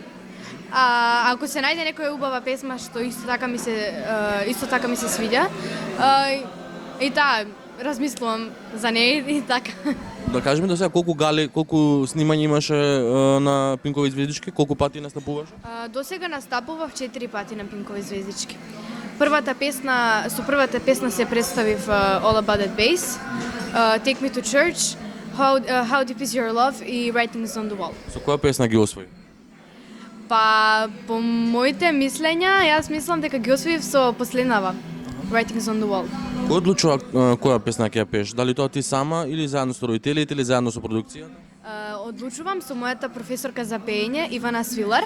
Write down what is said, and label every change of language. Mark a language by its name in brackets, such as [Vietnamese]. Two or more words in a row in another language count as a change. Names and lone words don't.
[Macedonian] Ако се најде некоја убава песма што исто така ми се свиѓа, и таа размислувам за неј и така. Да кажи ми до сега колку снимања имаше на Пинкови звездички, колку пати настапуваш? До сега настапував 4 пати на Пинкови звездички. Со првата песна се представив All About That Bass, Take Me to Church, How Deep Is Your Love и Writings on the Wall. Со која песна ги освои? Па по моите мислења, јас мислам дека ги освоив со последнава, Writings on the Wall. Кој одлучува која песна ќе ја пееш? Дали тоа ти сама или заедно со родителите или заедно со продукцијата? Одлучувам со мојата професорка за пеење, Ивана Свилар.